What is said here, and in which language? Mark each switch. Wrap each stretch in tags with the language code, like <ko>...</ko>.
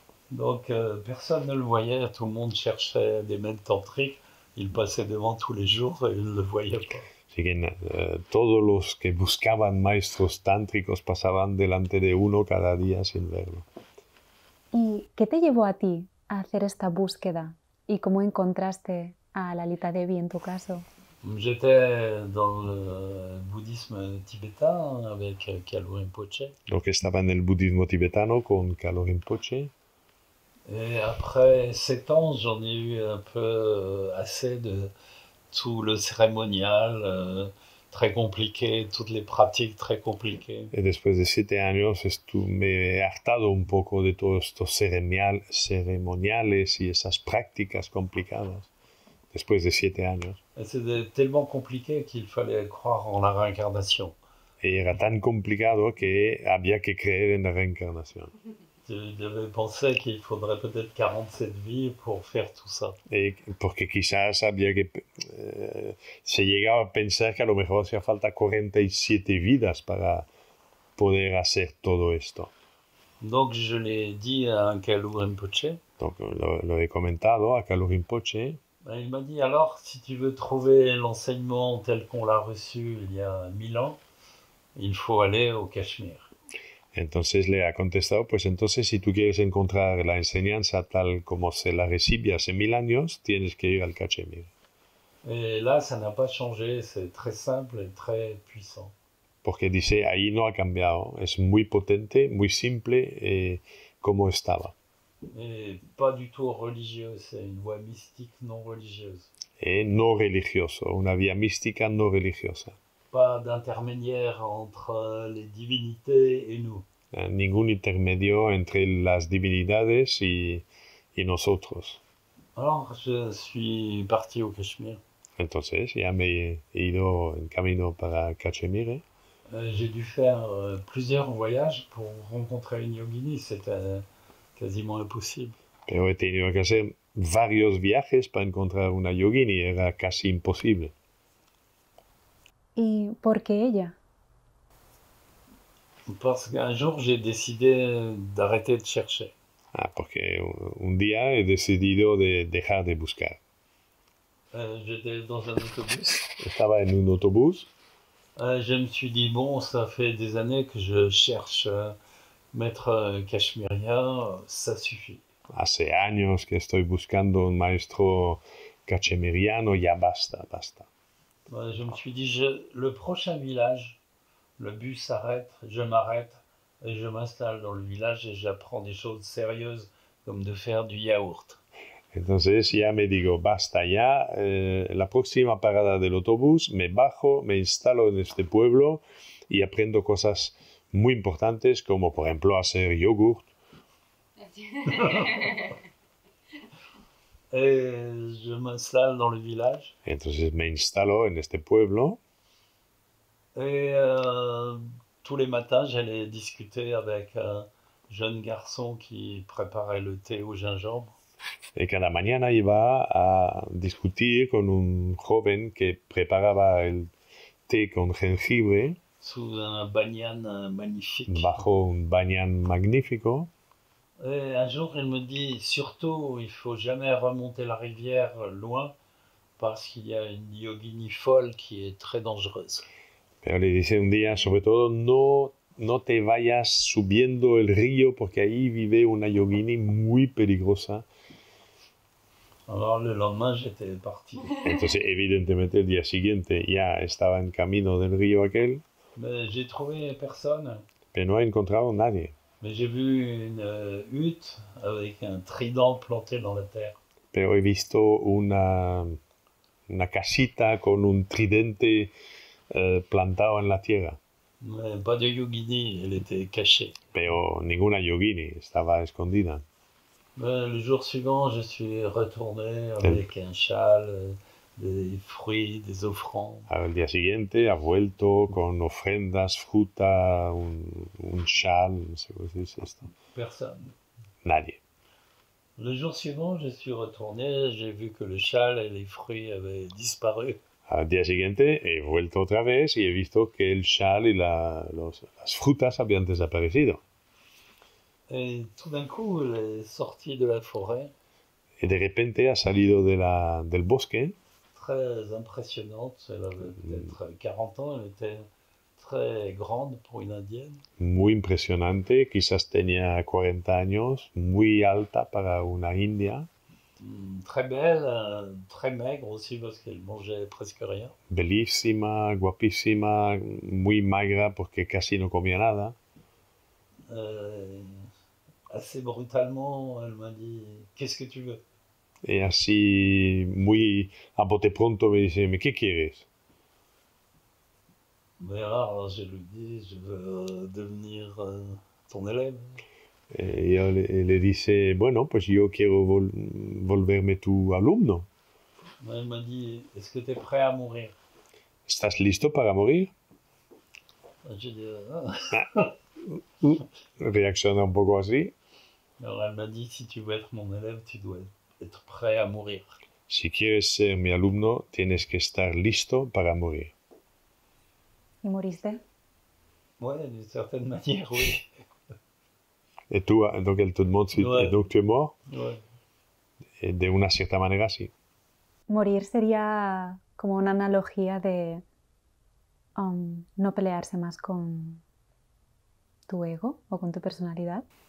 <fr>Donc personne ne le voyait, tout le monde cherchait des maîtres tantriques. Il passait devant tous les jours et il ne le voyait pas.</fr> <es>Así que todos los que buscaban maestros tántricos pasaban delante de uno cada día sin verlo. ¿Y qué te llevó a ti a hacer esta búsqueda? ¿Y cómo encontraste a Lalita Devi en tu caso?</es> <fr>J'étais dans le bouddhisme tibétain avec Kalu Rinpoche.</fr> <es>Donc estaba en el budismo tibetano con Kalu Rinpoche.</es> <fr>Et après 7 ans, j'en ai eu un peu assez de tout le cérémonial, très compliqué, toutes les pratiques très compliquées.</fr> <es>Y después de 7 años me he hartado un poco de todos estos ceremoniales y esas prácticas complicadas. Después de 7 años.</es> <fr>C'était tellement compliqué qu'il fallait croire en la réincarnation.</fr> <es>Y era tan complicado que había que creer en la reencarnación.</es> <fr>J'avais pensé qu'il faudrait peut-être 47 vies pour faire tout ça.</fr> <es>Porque quizás había que... se llegaba a pensar que a lo mejor hacía falta 47 vidas para poder hacer todo esto.</es> <fr>Donc je l'ai dit à Kalu Rinpoche.</fr> <es>Donc lo he comentado a Kalu Rinpoche.</es> <fr>Il m'a dit alors, si tu veux trouver l'enseignement tel qu'on l'a reçu il y a 1000 ans, il faut aller au Cachemire.</fr> <es>Entonces le ha contestado, pues entonces si tú quieres encontrar la enseñanza tal como se la recibe hace 1000 años, tienes que ir al Cachemire.</es> <fr>Et là, ça n'a pas changé, c'est très simple et très puissant.</fr> <es>Porque dice, ahí no ha cambiado, es muy potente, muy simple como estaba.</es> <fr>Et pas du tout religieux, c'est une voie mystique non religieuse.</fr> <es>No religioso, una vía mística no religiosa.</es> <fr>Pas d'intermédiaire entre les divinités et nous.</fr> <es>Ningún intermedio entre las divinidades y nosotros.</es> <fr>Alors, je suis parti au Cachemire.</fr> <es>Entonces, ya me he ido en camino para Cachemire.</es> <fr>J'ai dû faire plusieurs voyages pour rencontrer une yogini, c'était quasiment imposible.</fr> <es>Pero he tenido que hacer varios viajes para encontrar una yogini, era casi imposible. ¿Y por qué ella?</es> <fr>Parce qu'un jour, j'ai décidé d'arrêter de chercher.</fr> <es>Porque un día he decidido de dejar de buscar.</es> <fr>J'étais dans un autobus.</fr> <es>Estaba en un autobús.</es> <fr>Je me suis dit, bon, ça fait des années que je cherche maître cachemérien, ça suffit.</fr> <es>Hace años que estoy buscando un maestro cachemiriano, ya basta.</es> <fr>Je me suis dit, le prochain village, le bus s'arrête, je m'arrête et je m'installe dans le village et j'apprends des choses sérieuses comme de faire du yaourt.</fr> <es>Entonces ya me digo, basta ya, la próxima parada del autobús me bajo, me instalo en este pueblo y aprendo cosas muy importantes como por ejemplo hacer yogurt.</es> <fr>Et je m'installe dans le village.</fr> <es>Entonces me instalo en este pueblo.</es> <fr>Et tous les matins, j'allais discuter avec un jeune garçon qui préparait le thé au gingembre.</fr> <es>Y cada mañana iba a discutir con un joven que preparaba el té con jengibre.</es> <fr>Sous un banyan magnifique.</fr> <es>Bajo un banyan magnífico.</es> <fr>Et un jour, il me dit, surtout, il faut jamais remonter la rivière loin parce qu'il y a une yogini folle qui est très dangereuse.</fr> <es>Pero le dice un día, sobre todo, no te vayas subiendo el río porque ahí vive una yogini muy peligrosa.</es> <fr>Alors le lendemain, j'étais parti.</fr> <es>Entonces, evidentemente, el día siguiente ya estaba en camino del río aquel.</es> <fr>Mais j'ai trouvé personne.</fr> <es>Pero no he encontrado nadie.</es> <fr>Mais j'ai vu une hutte avec un trident planté dans la terre.</fr> <es>Pero he visto una casita con un tridente plantado en la tierra.</es> <fr>Mais pas de yogini, elle était cachée.</fr> <es>Pero ninguna yogini, estaba escondida.</es> <fr>Le jour suivant, je suis retourné avec un châle, des fruits, des offrandes.</fr> <es>Al día siguiente ha vuelto con ofrendas, fruta, un chal, no sé cómo se dice esto.</es> <fr>Personne.</fr> <es>Nadie.</es> <fr>Le jour suivant, je suis retourné, j'ai vu que le châle et les fruits avaient disparu.</fr> <es>Al día siguiente he vuelto otra vez y he visto que el chal y las frutas habían desaparecido.</es> <fr>Et tout d'un coup, elle est sortie de la forêt.</fr> <es>Y de repente ha salido del bosque.</es> <fr>Très impressionnante, elle avait peut-être 40 ans, elle était très grande pour une indienne.</fr> <es>Muy impresionante, quizás tenía 40 años, muy alta para una india.</es> <fr>Très belle, très maigre aussi parce qu'elle mangeait presque rien.</fr> <es>Bellísima, guapísima, muy magra porque casi no comía nada.</es> <fr>Assez brutalement, elle m'a dit « Qu'est-ce que tu veux ?»</fr> <es>Y así, muy a bote pronto me dice, ¿qué quieres?</es> <fr>Mais alors, je lui dis, je veux devenir ton élève.</fr> <es>Yo le dice, bueno, pues yo quiero volverme tu alumno.</es> <fr>Elle m'a dit, est-ce que tu es prêt à mourir?</fr> <es>¿Estás listo para morir?</es> <fr>J'ai dit,</fr> <es>Reacciona un poco así.</es> <fr>alors elle m'a dit, si tu veux être mon élève, tu dois être prêt à mourir.</fr> <es>Si quieres ser mi alumno, tienes que estar listo para morir. ¿Y moriste?</es> <fr>Ouais, d'une certaine manière, oui. Et tú, donc elle te demande si Ouais. et donc tu es mort. Ouais.</fr> <es>Et de una cierta manera, sí. Morir sería como una analogía de no pelearse más con tu ego o con tu personalidad.</es>